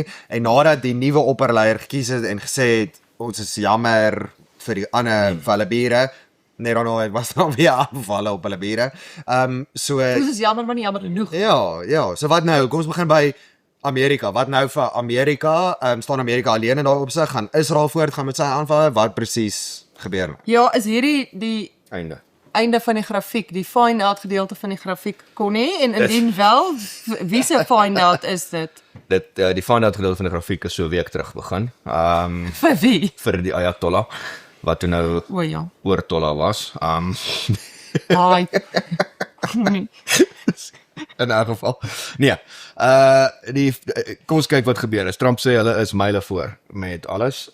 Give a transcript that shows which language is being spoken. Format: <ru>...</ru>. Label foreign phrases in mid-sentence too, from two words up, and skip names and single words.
<af>En nadat die nuwe opperleier gekies het en gesê het ons is jammer vir die ander vir hulle bure, net dan nou was daar weer aanvalle op hulle bure. So Dit is jammer, maar nie jammer genoeg. ja, so wat nou? Kom ons begin by Amerika. Wat nou vir Amerika? Staan Amerika alleen in daai opsig? Gaan Israel voortgaan met sy aanvalle? Wat presies gebeur nou? Ja, is hierdie die Einde van die grafiek, die find-out gedeelte van die grafiek, Connie, en indien wel, wie se find-out is dit? Die find-out gedeelte van die grafiek is so 'n week terug begin. Vir wie? Vir die Ayatollah, wat toe nou O ja. oortollah was. Haai. In 'n geval. Nee. Kom ons kyk wat gebeur is. Trump sê hulle is myle voor met alles.</af>